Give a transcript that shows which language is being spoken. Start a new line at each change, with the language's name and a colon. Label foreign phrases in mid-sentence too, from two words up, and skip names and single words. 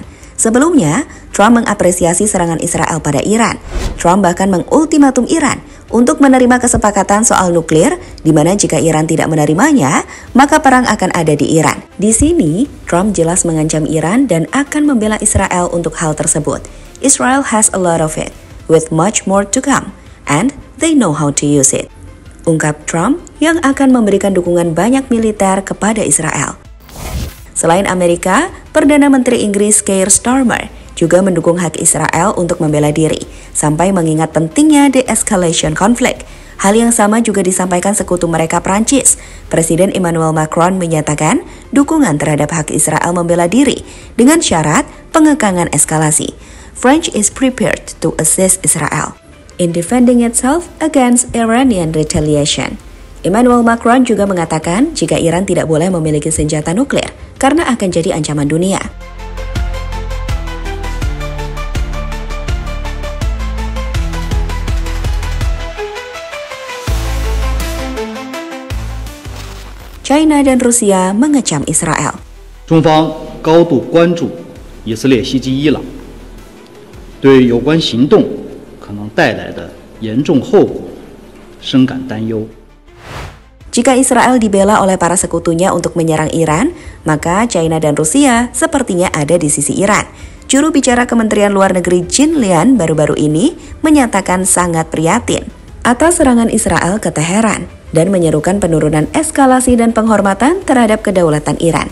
Indonesian: Sebelumnya, Trump mengapresiasi serangan Israel pada Iran. Trump bahkan mengultimatum Iran untuk menerima kesepakatan soal nuklir, di mana jika Iran tidak menerimanya, maka perang akan ada di Iran. Di sini, Trump jelas mengancam Iran dan akan membela Israel untuk hal tersebut.
English: Israel has a lot of it, with much more to come, and they know how to use it.
Indonesian: Ungkap Trump yang akan memberikan dukungan banyak militer kepada Israel. Selain Amerika, Perdana Menteri Inggris Keir Starmer juga mendukung hak Israel untuk membela diri, sampai mengingat pentingnya de-escalation konflik. Hal yang sama juga disampaikan sekutu mereka Prancis. Presiden Emmanuel Macron menyatakan dukungan terhadap hak Israel membela diri dengan syarat pengekangan eskalasi.
English: France is prepared to assist Israel in defending itself against Iranian retaliation.
Indonesian: Emmanuel Macron juga mengatakan jika Iran tidak boleh memiliki senjata nuklir karena akan jadi ancaman dunia. China dan Rusia mengecam Israel.
Chinese: 中方高度关注以色列袭击伊朗，对有关行动可能带来的严重后果深感担忧。
Indonesian: Jika Israel dibela oleh para sekutunya untuk menyerang Iran, maka China dan Rusia sepertinya ada di sisi Iran. Juru bicara Kementerian Luar Negeri Jin Lian baru-baru ini menyatakan sangat prihatin atas serangan Israel ke Teheran dan menyerukan penurunan eskalasi dan penghormatan terhadap kedaulatan Iran.